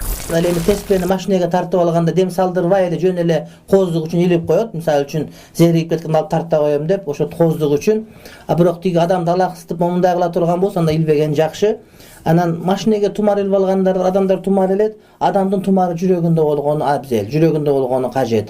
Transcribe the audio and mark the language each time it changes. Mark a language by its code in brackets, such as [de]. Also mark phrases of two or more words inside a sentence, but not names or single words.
[ky] Al endi tespeni mashinaga tartib alganda dem saldırбай эле жөн эле кооздук үчүн илип коет. Мисалы үчүн зеригип кеткен алып тарта коем деп, ошо кооздук үчүн. А бирок тиги адамды алаксытып момундай кыла турган болсо анда илбеген жакшы. Анан машинеге тумар илип алгандар адамдар тумар илет, адамдын тумары жүрөгүндө болгону абзел, жүрөгүндө болгону кажет.